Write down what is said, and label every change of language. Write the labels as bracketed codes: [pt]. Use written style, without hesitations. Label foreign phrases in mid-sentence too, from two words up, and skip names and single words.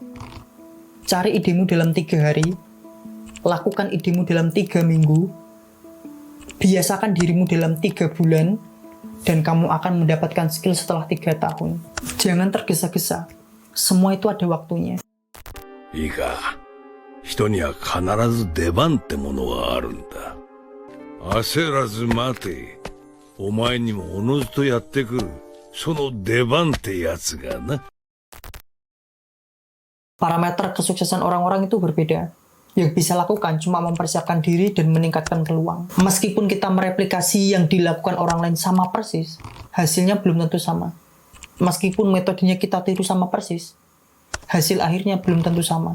[id] Cari idemu dalam 3 hari, lakukan idemu dalam 3 minggu, biasakan dirimu dalam 3 bulan, dan kamu akan mendapatkan skill setelah 3 tahun. Jangan tergesa-gesa. Semua itu ada waktunya. [ja] いいか、人には必ず出番ってものがあるんだ。焦らず待て。お前にもおのずとやってくる。その出番ってやつがな。 [id] Parameter kesuksesan orang-orang itu berbeda. Yang bisa lakukan cuma mempersiapkan diri dan meningkatkan peluang. Meskipun kita mereplikasi yang dilakukan orang lain sama persis, hasilnya belum tentu sama. Meskipun metodenya kita tiru sama persis, hasil akhirnya belum tentu sama.